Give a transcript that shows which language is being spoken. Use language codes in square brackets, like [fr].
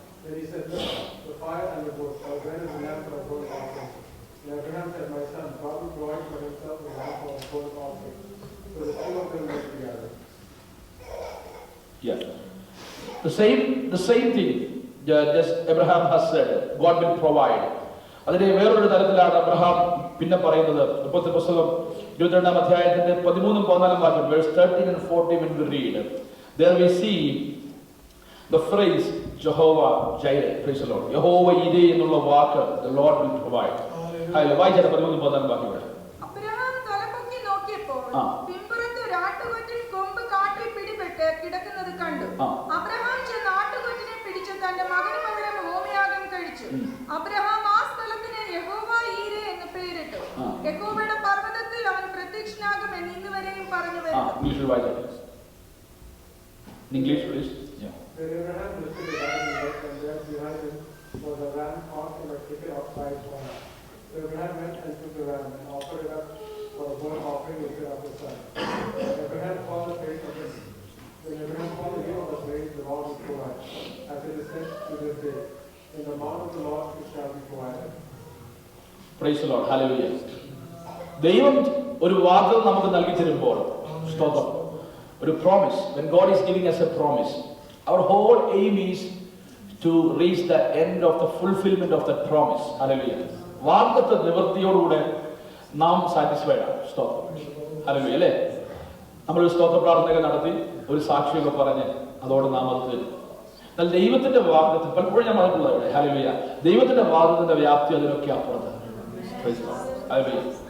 [en] Then he said, look, the fire and the wood, or where is the lamb for a burnt offering? And Abraham said, my son, God will provide for himself a lamb for a burnt offering. So the two of them went together. Yeah. The same thing just Abraham has said, God will provide. [ml] അതിന്റെ വേറൊരു തരത്തിലാണ് Abraham പിന്നെ പറയുന്നത്. ഉൽപ്പത്തി പുസ്തകം 22-ാം അധ്യായത്തിന്റെ 13-14 വാക്യം, [en] verse 13 and 14 when we read, there we see the phrase Jehovah Jireh. Praise the Lord. [ml] യഹോവ ഇരേ എന്നുള്ള വാക്ക്, [en] the Lord will provide. [ml] Hallelujah. വായിച്ചാൽ 13-14 വാക്യങ്ങൾ. അബ്രഹാം തലപൊക്കി നോക്കിയപ്പോൾ പിമ്പുറത്ത് ഒരു ആട്ടുകൊറ്റൻ കൊമ്പ് കാട്ടിൽ പിടിപെട്ട് കിടക്കുന്നത് കണ്ടു. അബ്രഹാം ചെന്ന് ആട്ടുകൊറ്റനെ പിടിച്ച് തന്റെ മകന് പകരം ഹോമയാഗം കഴിച്ചു. അബ്രഹാം ആ സ്ഥലത്തിന് യഹോവ ഈരെ എന്ന് പേരിട്ടു. യഹോവയുടെ പർവ്വതത്തിൽ അവൻ പ്രത്യക്ഷനാകും എന്ന് ഇന്നുവരെയും പറഞ്ഞു വരുന്നു. [en] English, please. Yeah. Then Abraham lifted his eyes and looked, and there behind him was a ram caught in a thicket outside Zorah. So Abraham went and took the ram and offered it up for a burnt offering instead of his son. And Abraham called the place of his. When Abraham called the name of the place, the Lord would provide, as it is said to this day, in the mount of the Lord it shall be provided. Praise the Lord. Hallelujah. [ml] ദൈവം ഒരു വാഗ്ദത്തം നമുക്ക് നൽകി തരുമ്പോൾ, സ്തോത്രം, ഒരു promise, [en] when God is giving us a promise, our whole aim is to reach the end of the fulfillment of that promise. Hallelujah. [ml] വാഗ്ദത്ത നിവൃത്തിയോടുകൂടെ നാം സാറ്റിസ്ഫൈഡ് ആണ്. സ്തോത്രം. ഹല്ലേലൂയ. അല്ലേ? നമ്മളൊരു സ്തോത്ര പ്രാർത്ഥനയൊക്കെ നടത്തി ഒരു സാക്ഷിയൊക്കെ പറഞ്ഞ് അതോടെ നാം അത് തരും. എന്നാൽ ദൈവത്തിന്റെ വാഗ്ദത്തം പലപ്പോഴും ഞാൻ പറഞ്ഞിട്ടുള്ളത്, ഹല്ലേലൂയ, ദൈവത്തിന്റെ വാഗ്ദത്തത്തിന്റെ വ്യാപ്തി അതിനൊക്കെ അപ്പുറത്ത്. ഹല്ലേലൂയ.